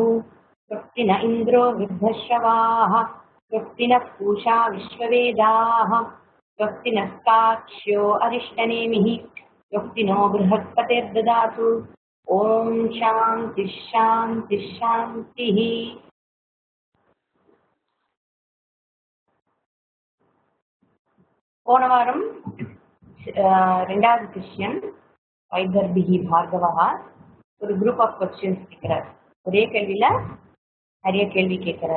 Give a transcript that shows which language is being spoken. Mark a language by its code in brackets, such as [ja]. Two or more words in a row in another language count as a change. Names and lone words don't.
[sa] स्वस्तिन इन्द्रो वृद्धश्रवाः स्वस्तिनः पूषा विश्ववेदाः स्वस्ति नस्ताक्ष्यो अरिष्टनेमिः स्वस्तिनो बृहस्पतिर्ददातु। ॐ शान्ति शान्ति शान्तिः। [ta] போன வாரம் ரெண்டாவது கிறிஸ்டியன் வைதர்பிகி பார்கவா ஒரு [en] group of questions [ta] கேட்கிறார். ஒரே கேள்வியில நிறைய கேள்வி கேட்கிறார்.